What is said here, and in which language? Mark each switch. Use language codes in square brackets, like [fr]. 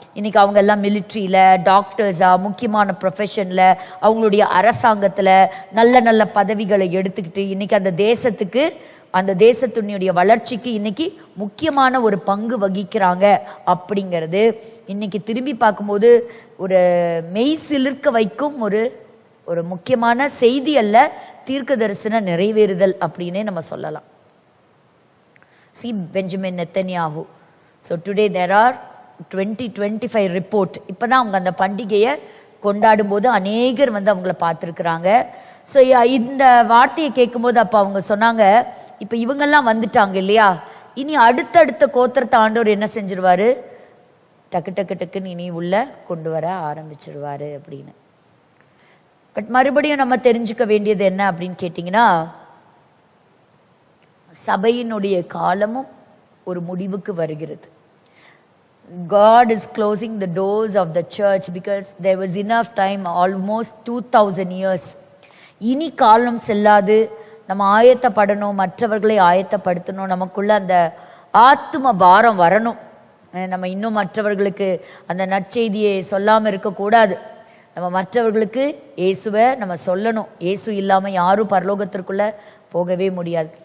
[ta] இன்னைக்கு அவங்க எல்லாம் மிலிட்ரியில, டாக்டர்ஸா, முக்கியமான ப்ரொஃபஷன்ல, அவங்களுடைய அரசாங்கத்துல நல்ல நல்ல பதவிகளை எடுத்துக்கிட்டு இன்னைக்கு அந்த தேசத்துக்கு, அந்த தேசத்தினுடைய வளர்ச்சிக்கு இன்னைக்கு முக்கியமான ஒரு பங்கு வகிக்கிறாங்க. அப்படிங்கிறது இன்னைக்கு திரும்பி பார்க்கும்போது ஒரு மெய் சிலிர்க்க வைக்கும் ஒரு முக்கியமான செய்தி அல்ல, தீர்க்க தரிசன நிறைவேறுதல் அப்படின்னே நம்ம சொல்லலாம். [en] See Benjamin Netanyahu. So today there are 2025 report. [ta] இப்பதான் அவங்க அந்த பண்டிகையை கொண்டாடும் போது அநேகர் அவங்கள பார்த்துருக்குறாங்க. ஸோ இந்த வார்த்தையை கேட்கும்போது அப்போ அவங்க சொன்னாங்க, இப்போ இவங்கெல்லாம் வந்துட்டாங்க இல்லையா, இனி அடுத்தடுத்த கோத்திரத்தை ஆண்டவர் என்ன செஞ்சிருவாரு, டக்கு டக்கு டக்குன்னு இனி உள்ள கொண்டு வர ஆரம்பிச்சிருவாரு அப்படின்னு. பட் மறுபடியும் நம்ம தெரிஞ்சுக்க வேண்டியது என்ன அப்படின்னு கேட்டிங்கன்னா, சபையினுடைய காலமும் ஒரு முடிவுக்கு வருகிறது. [en] God is closing the doors of the church because there was enough time, almost 2000 years. [ta] இனி காலம் செல்லாது, நம்ம ஆயத்தப்படணும், மற்றவர்களை ஆயத்தப்படுத்தணும், நமக்குள்ள அந்த ஆத்தும பாரம் வரணும். நம்ம இன்னும் மற்றவர்களுக்கு அந்த நற்செய்தியை சொல்லாம இருக்கக்கூடாது. நம்ம மற்றவர்களுக்கு இயேசுவை நம்ம சொல்லணும். இயேசு இல்லாம யாரும் பரலோகத்திற்குள்ள போகவே முடியாது.